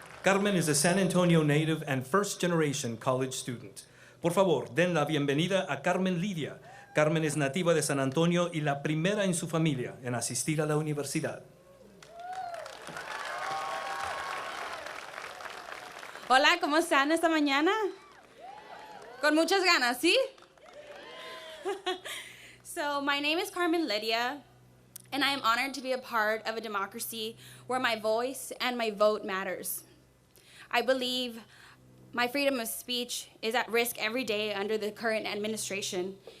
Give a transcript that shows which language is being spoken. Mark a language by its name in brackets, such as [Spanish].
[English] Carmen is a San Antonio native and first-generation college student. [Spanish] Por favor, den la bienvenida a Carmen Lidia. Carmen es nativa de San Antonio y la primera en su familia en asistir a la universidad. Hola, ¿cómo están esta mañana? Con muchas ganas, ¿sí? [English] So, my name is Carmen Lidia, and I am honored to be a part of a democracy where my voice and my vote matters. I believe my freedom of speech is at risk every day under the current administration.